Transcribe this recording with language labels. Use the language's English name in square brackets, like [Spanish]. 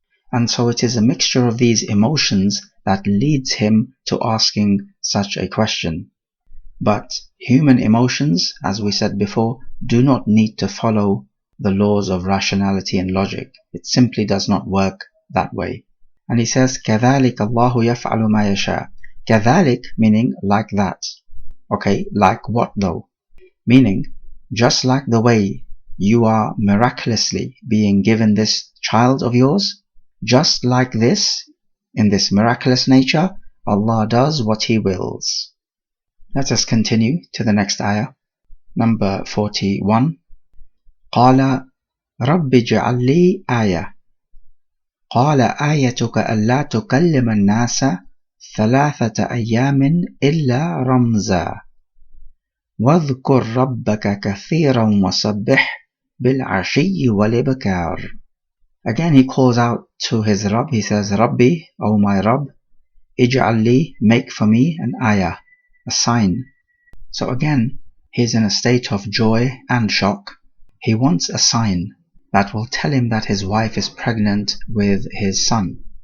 [English] And so it is a mixture of these emotions that leads him to asking such a question. But human emotions, as we said before, do not need to follow the laws of rationality and logic. It simply does not work that way. And he says, [Arabic] كَذَلِكَ اللَّهُ يَفْعَلُ مَا يَشَاءُ. [English] كَذَلِك meaning like that. Okay, like what though? Meaning, just like the way you are miraculously being given this child of yours, just like this, in this miraculous nature, Allah does what He wills. Let us continue to the next ayah, number 41. [Arabic] قال رب اجعل لي آية قال آيتك ألا تكلم الناس 3 أيام إلا رمزا واذكر ربك كثيرا وسبح بالعشي والإبكار. [English] Again he calls out to his Rabb. He says, Rabbi, O my Rabb, [Arabic] ij'al li, [English] make for me an ayah, a sign. So again he's in a state of joy and shock. He wants a sign that will tell him that his wife is pregnant with his son.